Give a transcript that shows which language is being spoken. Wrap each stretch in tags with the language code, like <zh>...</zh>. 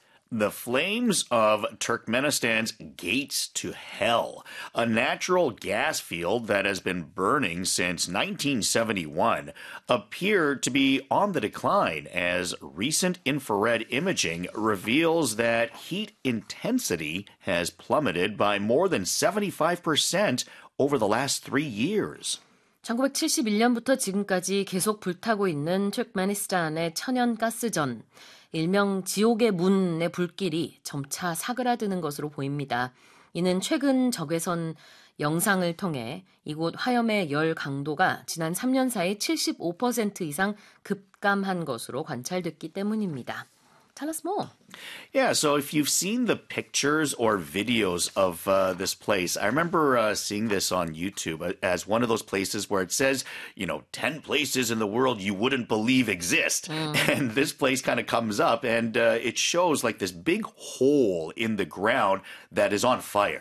<en>The flames of Turkmenistan's gates to hell, a natural gas field that has been burning since 1971, appear to be on the decline as recent infrared imaging reveals that heat intensity has plummeted by more than 75% over the last 3 years.</en> <ko>1971년부터 지금까지 계속 불타고 있는 투르크메니스탄의 천연가스전. 일명 지옥의 문의 불길이 점차 사그라드는 것으로 보입니다. 이는 최근 적외선 영상을 통해 이곳 화염의 열 강도가 지난 3년 사이 75% 이상 급감한 것으로 관찰됐기 때문입니다.</ko> <en>Tell us more. Yeah, so if you've seen the pictures or videos of this place, I remember seeing this on YouTube as one of those places where it says, you know, 10 places in the world you wouldn't believe exist. And this place kind of comes up and it shows like this big hole in the ground that is on fire.</en>